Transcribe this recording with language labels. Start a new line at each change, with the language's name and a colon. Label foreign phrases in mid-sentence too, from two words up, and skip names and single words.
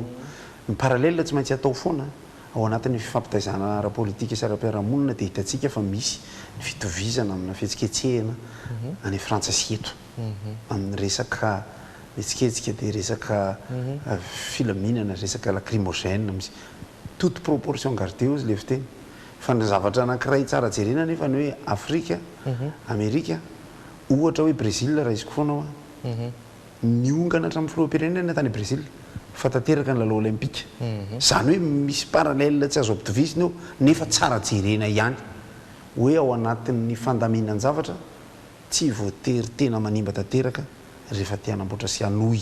Malagasy: Ny parallèle tsy maintsy atao foana ao anatin'ny fifampitaizana ara-politika sy ara-piarahamonina dia hitantsika fa misy ny fitovizana amina fihetsiketsehana any Frantsa sy eto amin'ny resaka etsiketsika dia resaka filaminana, resaka lacrymogène, misy
French: toute proportion gardée
Malagasy: izy le fiteny fa ny zavatra anankiray tsara jerena nefa ny hoe Afrika, Amerika, ohatra hoe Brésil raha izy foana niongana hatramin'ny filoham-pirenena tany Brésil fa tanteraka ny lalao olympique. Zany hoe misy parallèle tsy azo ampitovizina eo nefa tsara jerena ihany hoe ao anatin'ny fandaminan-javatra tsy voatery tena manimba tanteraka rehefa te hanamboatra sy hanohy.